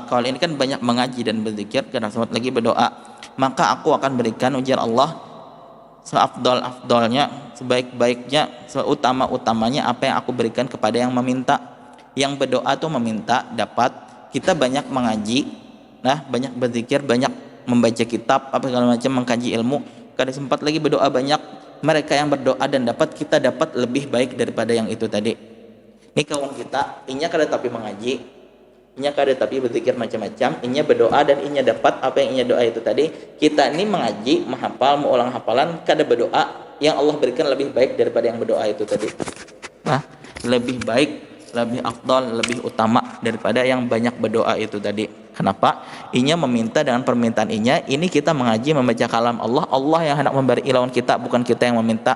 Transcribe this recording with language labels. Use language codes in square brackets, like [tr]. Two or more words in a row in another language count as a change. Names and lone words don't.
[bjn] Kalau ini kan banyak mengaji dan berzikir, kada sempat lagi berdoa, maka aku akan berikan, ujar Allah, seafdal-afdalnya, sebaik-baiknya, seutama-utamanya apa yang aku berikan kepada yang meminta. Yang berdoa tuh meminta dapat. Kita banyak mengaji, nah banyak berzikir, banyak membaca kitab apa segala macam, mengkaji ilmu, kada sempat lagi berdoa banyak. [id] Mereka yang berdoa dan dapat, kita dapat lebih baik daripada yang itu tadi. [bjn] Ini kawan kita, inya kada tapi mengaji, inya kada tapi berzikir macam-macam, inya berdoa dan inya dapat apa yang inya doa itu tadi. Kita ini mengaji, menghafal, mengulang hafalan, kada berdoa, yang Allah berikan lebih baik daripada yang berdoa itu tadi. [id] Nah, lebih baik, lebih afdal, lebih utama daripada yang banyak berdoa itu tadi. Kenapa? [bjn] Inya meminta dengan permintaan inya. Ini kita mengaji, membaca kalam Allah, Allah yang hendak memberi lawan kita, bukan kita yang meminta.